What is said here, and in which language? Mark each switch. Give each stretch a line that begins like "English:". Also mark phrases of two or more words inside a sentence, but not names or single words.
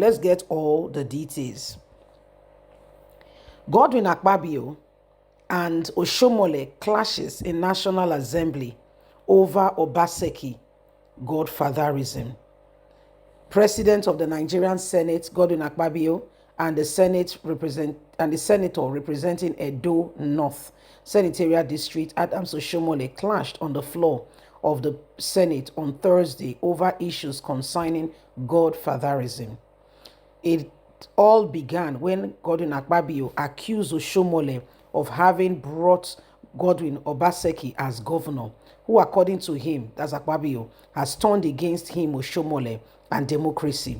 English: Let's get all the details. Godwin Akpabio and Oshiomhole clashes in National Assembly over Obaseki godfatherism. President of the Nigerian Senate, Godwin Akpabio, and the senator representing Edo North Senatorial District, Adams Oshiomhole, clashed on the floor of the Senate on Thursday over issues concerning godfatherism. It all began when Godwin Akpabio accused Oshiomhole of having brought Godwin Obaseki as governor, who according to him, that's Akpabio, has turned against him, Oshiomhole, and democracy.